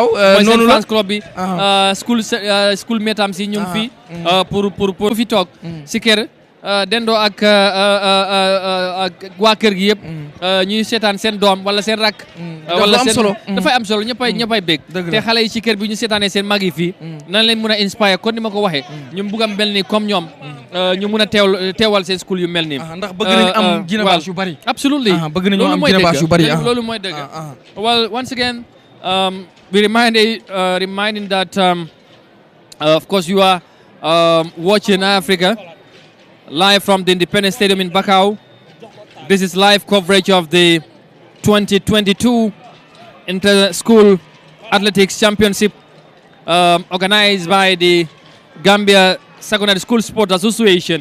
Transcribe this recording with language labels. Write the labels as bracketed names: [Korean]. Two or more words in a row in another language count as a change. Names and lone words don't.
[Wolof] noonu la [English] fans club [Wolof] bi school metam si ñu ngi fii pour fi toog si kër dendoo ak waa kër gi yëpp ñuy seetaan seen doom wala seen rak wala seen dafay am solo ñëppay bég te xale yi ci kër bi ñu seetaanee seen mag yi fii nan leen mën a inspire kon ni ma ko waxee ñu bugg a mel ni comme ñoom ñu mën a teewal seen school yu mel nii ndax bëgg nañu am génération yu bari [English] absolutely [Wolof] bëgg nañu am génération yu bari loolu mooy dëgg [English] well once again we reminding that of course you are watching Africa live from the Independence Stadium in Bakau. This is live coverage of the 2022 Inter-School Athletics Championship organized by the Gambia Secondary School Sport Association.